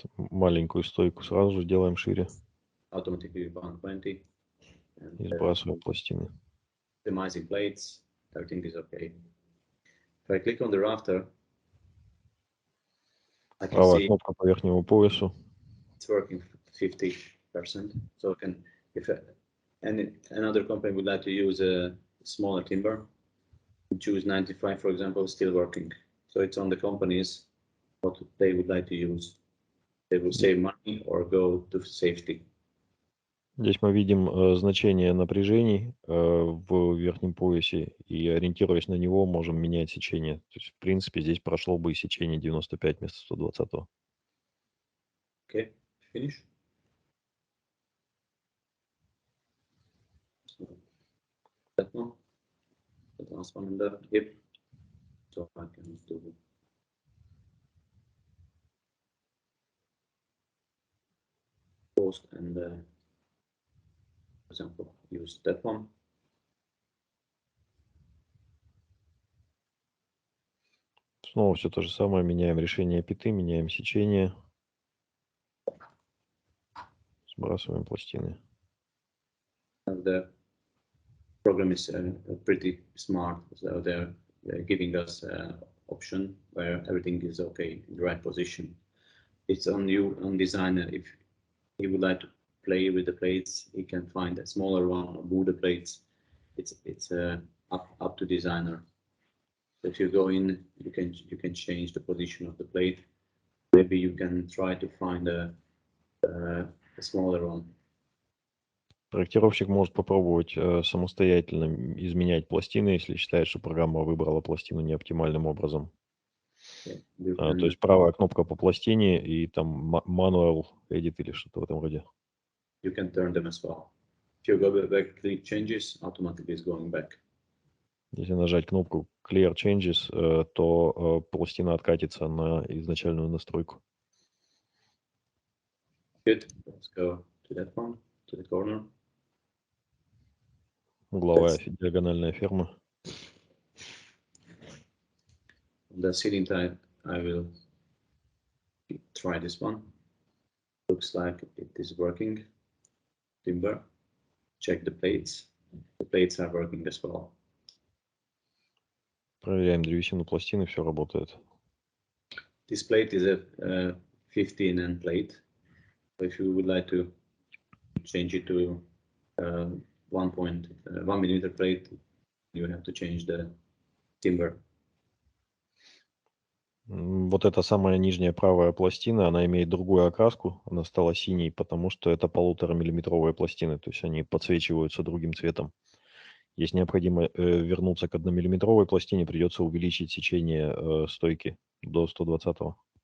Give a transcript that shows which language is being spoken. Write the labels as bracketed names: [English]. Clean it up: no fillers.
[Russian] Маленькую стойку сразу же делаем шире. [English] Automatically 120. [Russian] И сбрасываем пластины. [English] Optimizing plates, everything is okay. If I click on the rafter, I can [Russian] Правая [English] see [Russian] кнопка по верхнему поясу. [English] it's working 50%. So I can, if another company would like to use a smaller timber, choose 95, for example, still working. So it's on the companies what they would like to use. They will save money or go to safety. [Russian] Здесь мы видим значение напряжений в верхнем поясе, и ориентируясь на него, можем менять сечение. То есть, в принципе, здесь прошло бы и сечение 95 вместо 120. [English] Okay, finish. So that one, the last one in the hip. So I can do post and, for example, use that one. [Russian] Снова все то же самое. Меняем решение пяты, меняем сечение. Сбрасываем пластины. [English] And the program is pretty smart, so they're giving us an option where everything is okay in the right position. It's on you, on designer. If he would like to play with the plates, he can find a smaller one or move the plates. It's up to designer. If you go in, you can change the position of the plate. Maybe you can try to find a smaller one. [Russian] Проектировщик может попробовать самостоятельно изменять пластины, если считает, что программа выбрала пластину неоптимальным образом. То есть правая кнопка по пластине и там manual edit или что-то в этом роде. [English] You can turn them as well. If you go back, click changes, automatically is going back. [Russian] Если нажать кнопку Clear Changes, то пластина откатится на изначальную настройку. [English] Good. Let's go to that one, to the corner. [Russian] Угловая диагональная ферма. [English] The ceiling type, I will try this one. Looks like it is working. Timber. Check the plates. the plates are working as well. [Russian] Проверяем древесину пластины, все работает. [English] This plate is a 15 N plate. So if you would like to change it to 1 millimeter plate, you have to change the timber. [Russian] Вот эта самая нижняя правая пластина, она имеет другую окраску, она стала синей, потому что это 1,5-миллиметровые пластины, то есть они подсвечиваются другим цветом. Если необходимо вернуться к 1-миллиметровой пластине, придется увеличить сечение стойки до 120-го.